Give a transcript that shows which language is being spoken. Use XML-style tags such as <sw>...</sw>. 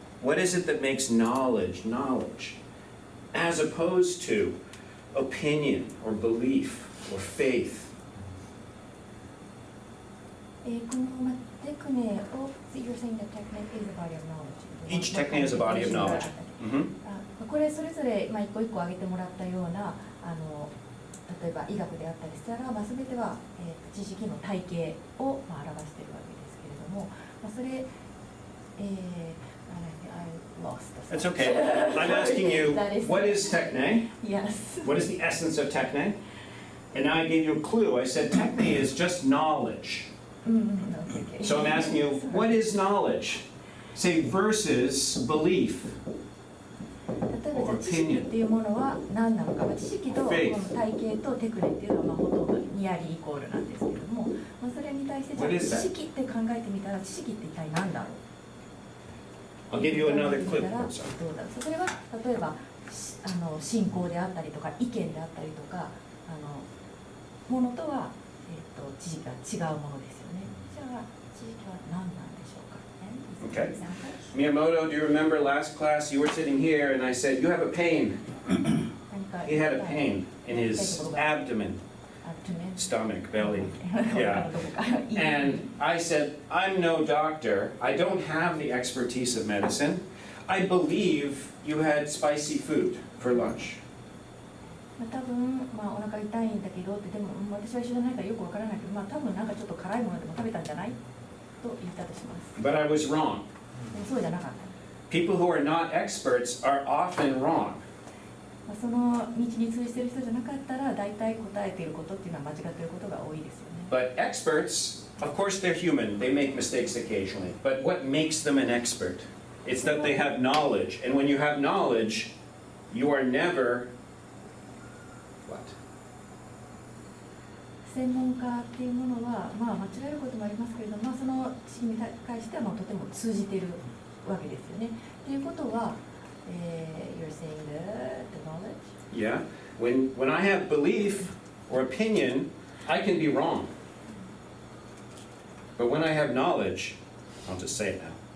<en>What is it that makes knowledge knowledge? As opposed to opinion or belief or faith.</en> <ja>このテクネを</ja> <en>you're saying that techne is a body of knowledge. Each techne is a body of knowledge. Mm-hmm.</en> <ja>これそれぞれ一個一個挙げてもらったような例えば医学であったりしたら、全ては、知識の体系を、表しているわけですけれども、それ、</ja> <en>I lost. That's okay. I'm asking you, what is techne? Yes. What is the essence of techne? And now I gave you a clue. I said techne is just knowledge. Okay. So I'm asking you, what is knowledge? Say versus belief.</en> <ja>例えばじゃあ知識っていうものは何なのか、知識とこの体系とテクニっていうのはほとんどニアリーイコールなんですけれども、それに対してじゃあ知識って考えてみたら知識って一体何だろう。</ja> <en>I'll give you another clip.</en> <ja>どうだろう。それは例えば信仰であったりとか意見であったりとかものとは、知識が違うものですよね。じゃあ知識は何なんでしょうか。</ja> <en>Okay. Miyamoto, do you remember last class you were sitting here and I said, you have a pain. He had a pain in his abdomen, stomach, belly. Yeah. And I said, I'm no doctor. I don't have the expertise of medicine. I believe you had spicy food for lunch.</en> <ja>多分、お腹痛いんだけどって、でも私は一緒じゃないからよくわからないけど、多分なんかちょっと辛いものでも食べたんじゃないと言ったとします。</ja> <en>But I was wrong.</en> <ja>でもそうじゃなかった。</ja> <en>People who are not experts are often wrong.</en> <ja>その道に通じている人じゃなかったら、大体答えていることっていうのは間違っていることが多いですよね。</ja> <en>But experts, of course they're human. They make mistakes occasionally. But what makes them an expert? It's that they have knowledge. And when you have knowledge, you are never what?</en> <ja>専門家っていうものは、間違えることもありますけれども、その知識に対してはとても通じているわけですよね。ということは、</ja> <en>you're saying the knowledge? Yeah. When I have belief or opinion, I can be wrong. But when I have knowledge, I'll just say it now.</en>